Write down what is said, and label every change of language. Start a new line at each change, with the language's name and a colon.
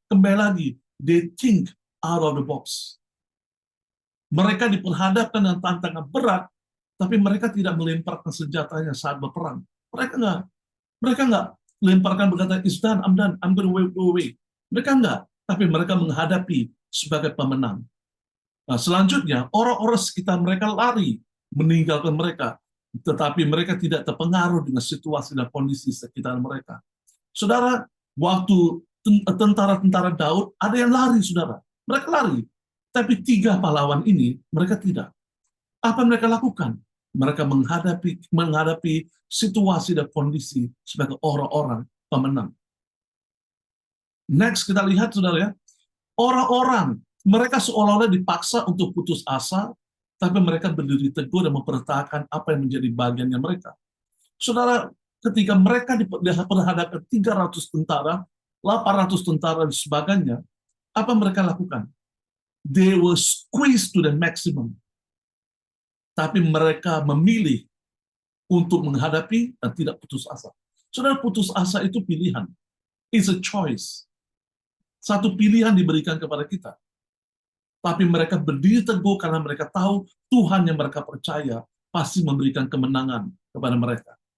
Indonesian: Kembali lagi,
English: they think out of the box.
Indonesian: Mereka diperhadapkan dengan tantangan berat, tapi mereka tidak melemparkan senjatanya saat berperang. Mereka nggak lemparkan berkata,
English: it's done, I'm done, I'm going to go away.
Indonesian: Mereka nggak, tapi mereka menghadapi sebagai pemenang. Nah, selanjutnya, orang-orang sekitar mereka lari, meninggalkan mereka, tetapi mereka tidak terpengaruh dengan situasi dan kondisi sekitar mereka. Saudara, waktu tentara-tentara Daud, ada yang lari, saudara. Mereka lari. Tapi 3 pahlawan ini, mereka tidak. Apa mereka lakukan? Mereka menghadapi situasi dan kondisi sebagai orang-orang pemenang. Next, kita lihat, saudara, ya. Orang-orang, mereka seolah-olah dipaksa untuk putus asa, tapi mereka berdiri teguh dan mempertahankan apa yang menjadi bagiannya mereka. Saudara, ketika mereka diperhadapkan 300 tentara, 800 tentara dan sebagainya, apa mereka lakukan?
English: They were squeezed to the maximum.
Indonesian: Tapi mereka memilih untuk menghadapi dan tidak putus asa. Saudara, putus asa itu pilihan.
English: It's a choice.
Indonesian: Satu pilihan diberikan kepada kita. Tapi mereka berdiri teguh karena mereka tahu Tuhan yang mereka percaya pasti memberikan kemenangan kepada mereka.